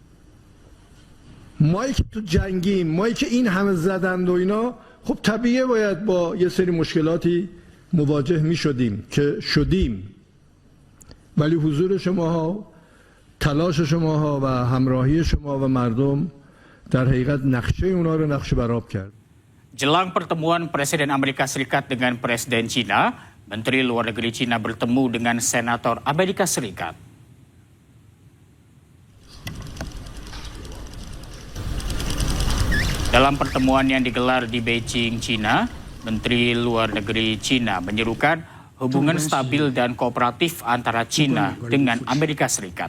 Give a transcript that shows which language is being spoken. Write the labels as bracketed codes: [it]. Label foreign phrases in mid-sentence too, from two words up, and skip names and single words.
[fa] مایی که تو جنگیم، مایی که این همه زدند و اینا، خب طبیعیه باید با یه سری مشکلاتی مواجه می شدیم که شدیم. ولی حضور شماها، تلاش شماها و همراهی شما و مردم در حقیقت نقشه اونا رو نقشه برآب کرد. [id] Jelang pertemuan Presiden Amerika Serikat dengan Presiden China, Menteri Luar Negeri China bertemu dengan Senator Amerika Serikat. Dalam pertemuan yang digelar di Beijing, China, Menteri Luar Negeri China menyerukan hubungan stabil dan kooperatif antara China dengan Amerika Serikat.